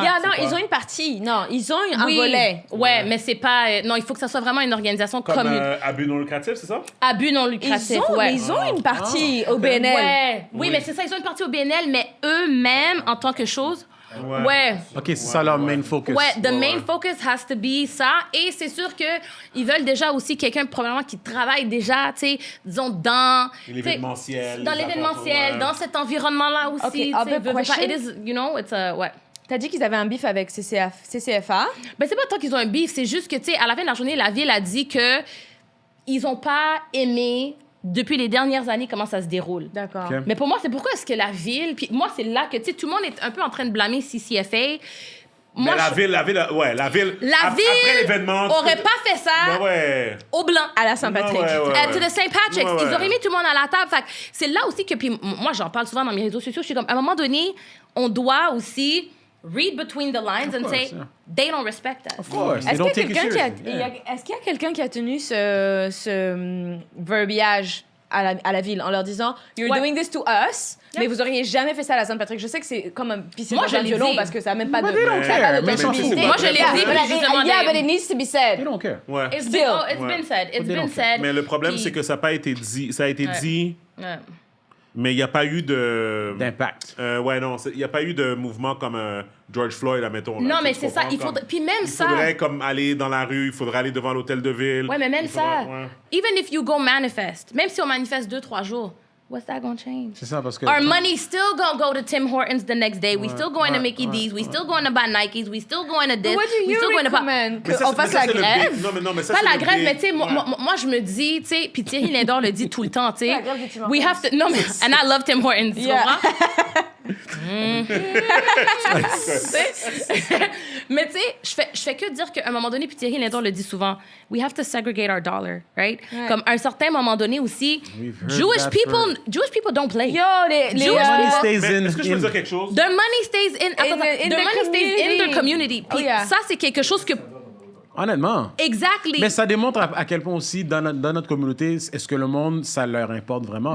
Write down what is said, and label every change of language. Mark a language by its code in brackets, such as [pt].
[fr] Non, ils ont une partie. Non, ils ont un volet. Ouais, mais c'est pas... non, il faut que ça soit vraiment une organisation comme abus non lucratif, c'est ça? Abus non lucratif, ils ont une partie au BNL. Ouais. Oui, mais c'est ça, ils ont une partie au BNL, mais eux-mêmes, en tant que chose... Ouais. OK, c'est ça leur [en] main focus. Ouais, the main focus has to be ça. [fr] Et c'est sûr qu'ils veulent déjà aussi quelqu'un, probablement, qui travaille déjà, tu sais, disons, dans... l'événementiel. Dans l'événementiel, dans cet environnement-là aussi. [en] Okay, It is, you know, it's a... Ouais. [fr] T'as dit qu'ils avaient un bif avec CCFA. Ben, c'est pas tant qu'ils ont un bif, c'est juste que, tu sais, à la fin de la journée, la ville a dit que ils ont pas aimé... depuis les dernières années, comment ça se déroule. D'accord. [en] Okay. [fr] Mais pour moi, c'est pourquoi est-ce que la ville... Puis moi, c'est là que, tu sais, tout le monde est un peu en train de blâmer CCFA. Moi, mais la ville, après l'événement... aurait pas fait ça au blanc. À la Saint-Patrick. [en] To the St. Patrick's. [fr] Ils auraient mis tout le monde à la table. Fait que c'est là aussi que... Puis moi, j'en parle souvent dans mes réseaux sociaux. Je suis comme, à un moment donné, on doit aussi... [en] read between the lines and say, they don't respect us. Of course. [fr] Est-ce qu'il y a quelqu'un qui a tenu ce verbiage à la ville en leur disant [en] You're doing this to us, [fr] mais vous auriez jamais fait ça à la Saint-Patrick? Je sais que c'est comme un piscine dans un violon parce que ça n'a même pas de tangibilité. Moi, je l'ai dit, justement. [en] Yeah, but it needs to be said. They don't care. It's been said. It's been said. [fr] Mais le problème, c'est que ça n'a pas été dit. Ça a été dit... Mais il n'y a pas eu de... d'impact. Non, il n'y a pas eu de mouvement comme George Floyd, admettons. Non, mais c'est ça. Puis même ça... Il faudrait comme aller dans la rue, il faudrait aller devant l'hôtel de ville. Ouais, mais même ça... [en] Even if you go manifest, [fr] même si on manifeste 2-3 jours, [en] what's that gonna change? [fr] C'est ça, parce que... [en] Our money's still gonna go to Tim Hortons the next day. We still going to Mickey D's. We still going to buy Nikes. We still going to this. What do you recommend? [fr] Qu'on fasse la grève? Non, mais ça, pas la grève, mais tu sais, moi, je me dis, tu sais, puis Thierry Lindor le dit tout le temps, tu sais. [en] We have to... [fr] Non, mais... [en] And I love Tim Hortons, [fr] tu comprends? Mais tu sais, je fais que dire qu'à un moment donné, puis Thierry Lindor le dit souvent, [en] we have to segregate our dollar, right? [fr] Comme à un certain moment donné aussi, [en] Jewish people don't play. Yo, money stays in. [fr] Est-ce que je peux dire quelque chose? [en] Their money stays in their community. [fr] Puis ça, c'est quelque chose que... Honnêtement. [en] Exactly. [fr] Mais ça démontre à quel point aussi, dans notre communauté, est-ce que le monde, ça leur importe vraiment?